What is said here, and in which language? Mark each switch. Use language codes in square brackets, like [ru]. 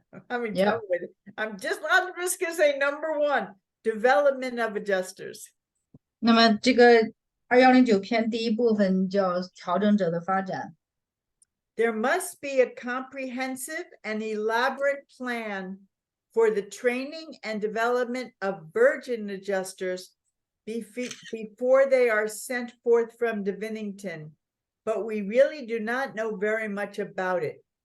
[en] I'm just gonna say number 1, development of adjusters. [zh] 那么这个2109篇第一部分叫调整者的发展。 [en] There must be a comprehensive and elaborate plan for the training and development of virgin adjusters before they are sent forth from Divinington, but we really do not know very much about it.